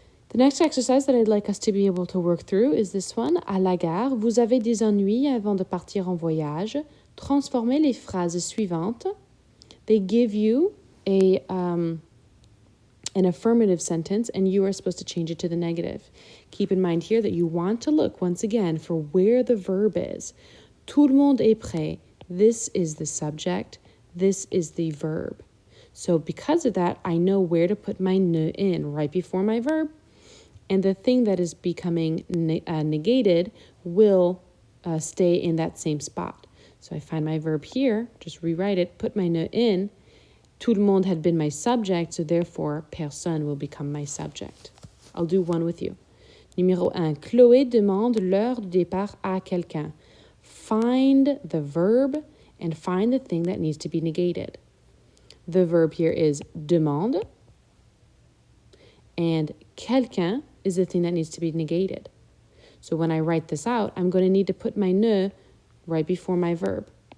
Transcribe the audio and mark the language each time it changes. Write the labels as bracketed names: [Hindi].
[English] The next exercise that I'd like us to be able to work through is this one. [French] À la gare, vous avez des ennuis avant de partir en voyage. Transformez les phrases suivantes. [English] They give you an affirmative sentence, and you are supposed to change it to the negative. Keep in mind here that you want to look, once again, for where the verb is. [French] Tout le monde est prêt. [English] This is the subject. This is the verb. So because of that, I know where to put my ne in, right before my verb. And the thing that is becoming negated will stay in that same spot. So I find my verb here, just rewrite it, put my ne in. Tout le monde had been my subject, so therefore, personne will become my subject. I'll do one with you. Numéro 1. [French] Chloé demande l'heure du départ à quelqu'un. [English] Find the verb and find the thing that needs to be negated. The verb here is demande, and quelqu'un is the thing that needs to be negated. So when I write this out, I'm going to need to put my ne right before my verb.